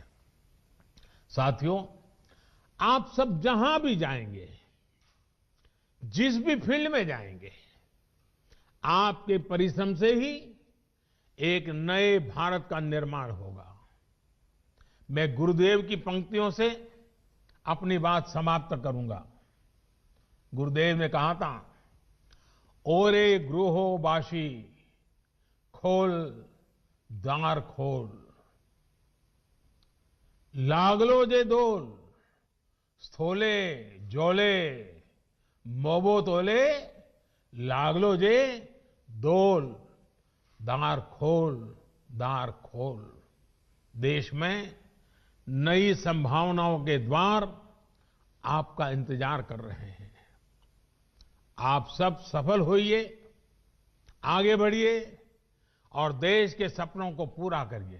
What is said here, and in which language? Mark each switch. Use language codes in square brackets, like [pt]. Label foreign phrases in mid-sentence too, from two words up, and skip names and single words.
[hi] साथियों, आप सब जहां भी जाएंगे, जिस भी फील्ड में जाएंगे, आपके परिश्रम से ही एक नए भारत का निर्माण होगा। मैं गुरुदेव की पंक्तियों से अपनी बात समाप्त करूंगा। गुरुदेव ने कहा था, [bn] ওরে গৃহো বাসী খোল দ্বার খোল, লাগল যে দোল স্থলে জলে বনো তলে, লাগল যে দোল দ্বার খোল। [hi] देश में नई संभावनाओं के द्वार आपका इंतजार कर रहे हैं। आप सब सफल होइए, आगे बढ़िए और देश के सपनों को पूरा करिए।